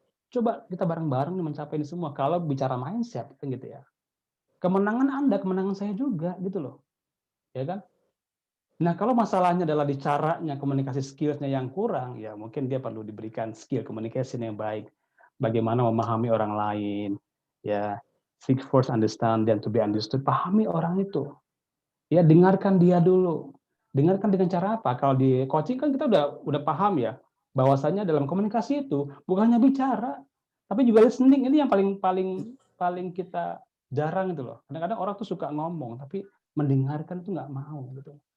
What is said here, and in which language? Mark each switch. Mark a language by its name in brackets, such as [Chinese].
[Indonesian] Coba kita bareng-bareng mencapai ini semua. Kalau bicara mindset kan gitu ya. Kemenangan Anda, kemenangan saya juga gitu loh. Ya kan? Nah, kalau masalahnya adalah di caranya komunikasi skills-nya yang kurang, ya mungkin dia perlu diberikan skill communication yang baik. Bagaimana memahami orang lain, ya. [English] Seek first understand then to be understood. [Indonesian] Pahami orang itu. Ya, dengarkan dia dulu. Dengarkan dengan cara apa? Kalau di coaching kan kita udah paham ya, bahwasanya dalam komunikasi itu bukan hanya bicara, tapi juga listening. Ini yang paling kita jarang itu loh. Kadang-kadang orang tuh suka ngomong, tapi mendengarkan tuh nggak mau gitu.